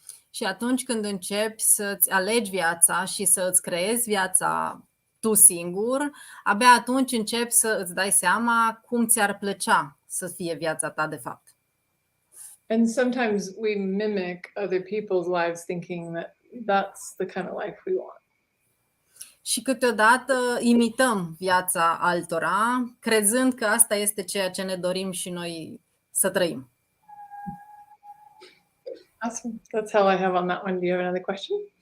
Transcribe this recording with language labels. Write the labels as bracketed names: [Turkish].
[Romanian] Și atunci când începi să-ți alegi viața și să îți creezi viața tu singur, abia atunci începi să îți dai seama cum ți-ar plăcea să fie viața ta de fapt. [English] And sometimes we mimic other people's lives thinking that that's the kind of life we want. [Romanian] Și câteodată imităm viața altora, crezând că asta este ceea ce ne dorim și noi să trăim. [English] Awesome. That's all I have on that one. Do you have another question?